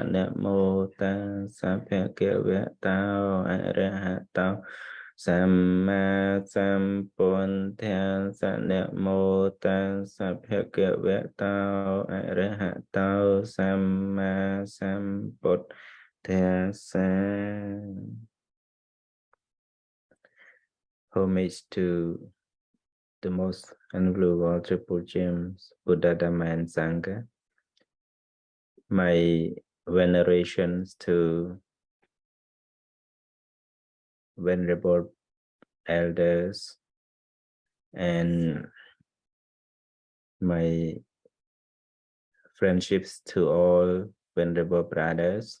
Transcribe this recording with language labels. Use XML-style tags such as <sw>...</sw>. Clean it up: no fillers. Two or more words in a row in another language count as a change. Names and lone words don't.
<pi>Namo tassa bhagavato arahato samma sambuddhassa. Namo tassa bhagavato arahato samma sambuddhassa.</pi> <en>Homage to the most honorable triple gems, Buddha, Dhamma, and Sangha. My venerations to venerable elders and my friendships to all venerable brothers.</en>